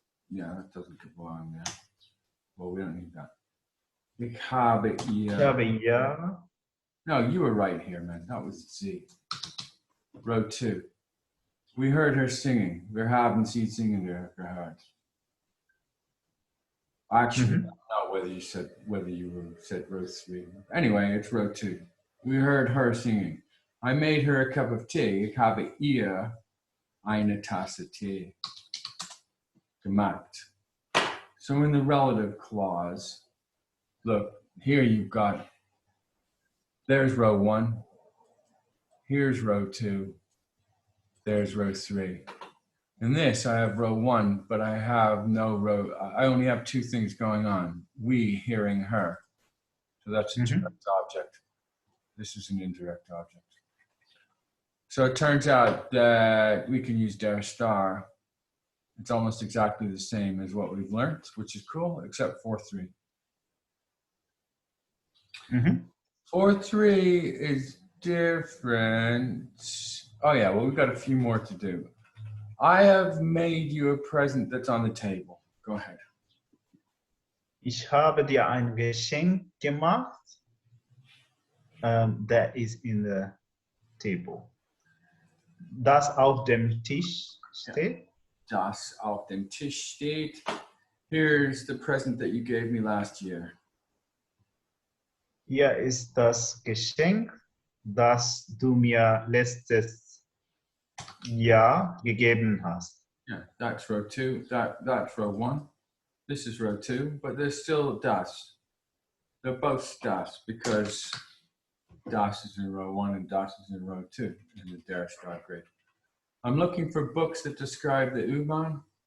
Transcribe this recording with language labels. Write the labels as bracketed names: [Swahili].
[English] Yeah, that doesn't belong there. Well, we don't need that. [German] Ich habe ihr. Ich habe ihr. [English] No, you were right here, man. That was Z. Row 2. We heard her singing. [German] Wir haben sie singen gehört. [English] Actually, I don't know whether you said row 3. Anyway, it's row 2. We heard her singing. I made her a cup of tea. [German] Ich habe ihr eine Tasse Tee gemacht. [English] So in the relative clause, look, here you've got, there's row 1. Here's row 2. There's row 3. In this, I have row 1, but I have no row. I only have 2 things going on. We hearing her. So that's a direct object. This is an indirect object. So it turns out that we can use der star. It's almost exactly the same as what we've learned, which is cool, except 4-3. 4-3 is different. Oh yeah, well, we've got a few more to do. I have made you a present that's on the table. Go ahead. [German] Ich habe dir ein Geschenk gemacht. [English] That is in the table. [German] Das auf dem Tisch steht. Das auf dem Tisch steht. [English] Here's the present that you gave me last year. [German] Hier ist das Geschenk, das du mir letztes Jahr gegeben hast. [English] Yeah, that's row 2. That's row 1. This is row 2, but there's still das. They're both das because das is in row 1 and das is in row 2 in the der star grid. I'm looking for books that describe the U-Bahn.